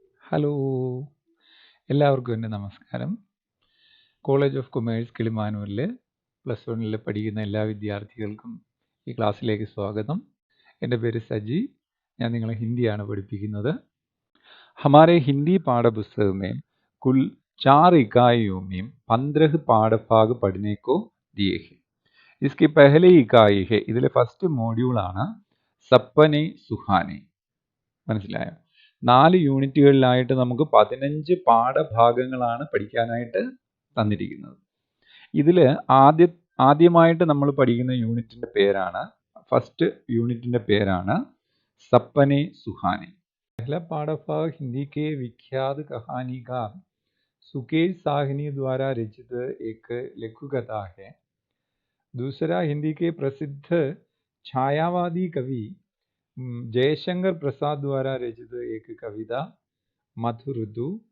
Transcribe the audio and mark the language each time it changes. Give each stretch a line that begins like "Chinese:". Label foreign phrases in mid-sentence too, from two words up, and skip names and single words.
Malayalam: ഹലോ, എല്ലാവർക്കും എൻ്റെ നമസ്കാരം. കോളേജ് ഓഫ് കൊമേഴ്സ് കിളിമാനൂരിൽ +1 പഠിക്കുന്ന എല്ലാ വിദ്യാർത്ഥികൾക്കും ഈ ക്ലാസ്സിലേക്ക് സ്വാഗതം. എൻ്റെ പേര് സജി. ഞാൻ നിങ്ങളെ ഹിന്ദിയാണ് പഠിപ്പിക്കുന്നത്.
Hindi: हमारे हिंदी पाठ्यपुस्तक में कुल 4 इकाइयों में 15 പാഠഭാग പഠने को दिए हैं. इसकी पहली इकाई है,
Malayalam: ഇതിലെ ഫസ്റ്റ് മോഡ്യൂളാണ് സപ്പനെ സുഹാനെ. മനസ്സിലായോ? 4 യൂണിറ്റുകളിലായിട്ട് നമുക്ക് 15 പാഠഭാഗങ്ങളാണ് പഠിക്കാനായിട്ട് തന്നിരിക്കുന്നത്. ഇതിൽ ആദ്യമായിട്ട് നമ്മൾ പഠിക്കുന്ന യൂണിറ്റിന്റെ പേരാണ്, ഫസ്റ്റ് യൂണിറ്റിന്റെ പേരാണ് സപ്പനെ സുഹാനെ.
Hindi: पहला पाठभाग हिंदी के विख्यात कहानीकार सुकेश साहनी द्वारा रचित एक लघु कथा है. दूसरा हिंदी के प्रसिद्ध छायावादी कवि जयशंकर प्रसाद द्वारा रचित एक कविता मधुर ऋतु.